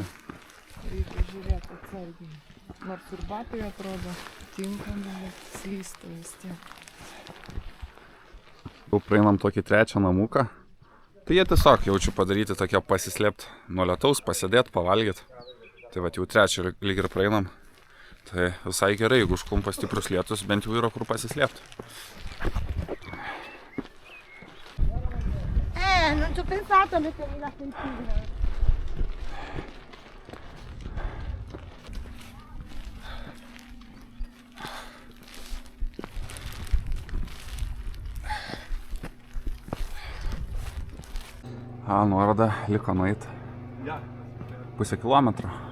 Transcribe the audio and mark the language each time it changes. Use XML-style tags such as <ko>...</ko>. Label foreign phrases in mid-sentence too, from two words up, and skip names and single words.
<lt>Reikia žiūrėti atsargiai. Nors ir batai atrodo tinkami, bet slysta vis tiek. Jau praeinam tokį trečią namuką. Tai jie tiesiog jaučiu padaryti tokie pasislėpti nuo lietaus, pasėdėti, pavalgyti. Tai va jau trečią lyg ir praeinam. Tai visai gerai, jeigu užklumpa stiprus lietus, bent jau yra kur pasislėpti.</lt> <it>Non ci ho pensato a mettermi la tentina.</it> <lt>Nuoroda liko nueiti 0,5 kilometro.</lt>